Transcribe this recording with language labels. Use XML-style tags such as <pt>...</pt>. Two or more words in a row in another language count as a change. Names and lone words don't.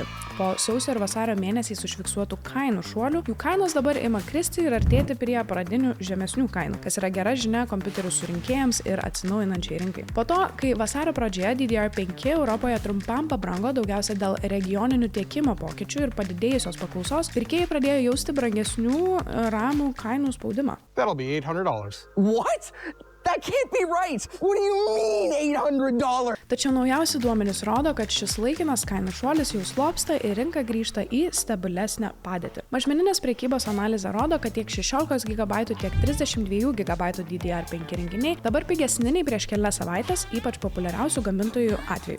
<lt>Po sausio ir vasario mėnesiais užfiksuotų kainų šuolių, jų kainos dabar ima kristi ir artėti prie pradinių žemesnių kainų, kas yra gera žinia kompiuterių surinkėjams ir atsinaujinančiai rinkai. Po to, kai vasario pradžioje DDR5 Europoje trumpam pabrango daugiausia dėl regioninių tiekimo pokyčių ir padidėjusios paklausos, pirkėjai pradėjo jausti brangesnių ramų kainų spaudimą.</lt> <en>That'll be $800. What? That can't be right! What do you mean $800?</en> <lt>Tačiau naujausi duomenys rodo, kad šis laikinas kainų šuolis jau slopsta ir rinka grįžta į stabilesnę padėtį. Mažmeninės prekybos analizė rodo, kad tiek 16 GB, tiek 32 GB DDR5 įrenginiai dabar pigesni nei prieš kelias savaitės, ypač populiariausių gamintojų atveju.</lt>